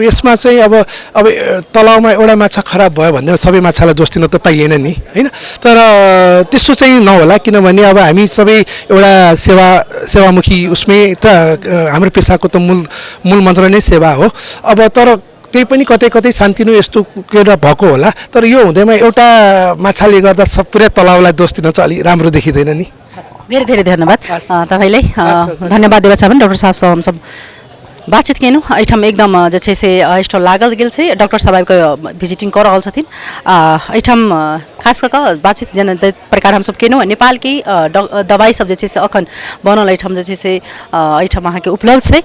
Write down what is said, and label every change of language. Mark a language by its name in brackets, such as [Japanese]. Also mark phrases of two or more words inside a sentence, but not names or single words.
[Nepali] अब यसमा चाहिँ अब तलाउमा एउटा माछा खराब भयो भन्दा सबै माछालाई दोष दिन त पाइएन नि होइन, तर त्यस्तो चाहिँ नहोला, किनभने अब हामी सबै एउटा सेवामुखी उसमै त हाम्रो पेसाको त मूल मन्त्र नै सेवा हो। अब तर त्यही पनि कतै कतै सानतिनो यस्तो कुरा भएको होला, तर यो हुँदैमा एउटा माछाले गर्दा पुरै तलाउलाई दोष दिन चाहिँ अलि राम्रो देखिँदैन नि। [Maithili] धेरै धेरै धन्यवाद तपाईँलाई, धन्यवाद देना चाहब डॉक्टर साहब सब हम सब बातचीत केनू एहिठाम एकदम जे छै से स्टॉल लागल गेल छै, डॉक्टर साहब के विजिटिंग कर रहल छथिन। एहिठाम खास कऽ कऽ बातचीत जेना प्रकार हम सब केनू नेपाल की दवाई सब जे छै से अखन बनल एहिठाम जे छै से एहिठाम अहाँके उपलब्ध छै।